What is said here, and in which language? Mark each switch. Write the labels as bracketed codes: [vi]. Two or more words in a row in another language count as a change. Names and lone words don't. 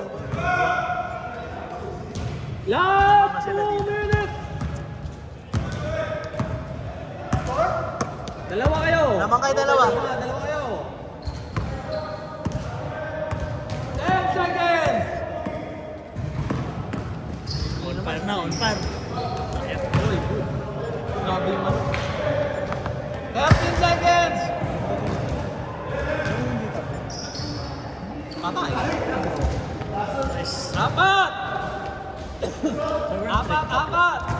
[en] Last 2 minutes. [tl] Dalawa kayo. Lamang kayo dalawa. Dalawa kayo. 10 seconds. [en] On fire na, on fire. [tl] Uy, good. Grabe naman. 13 seconds. Patay. [en] Nice. [tl] Apat. Sobrang Apat.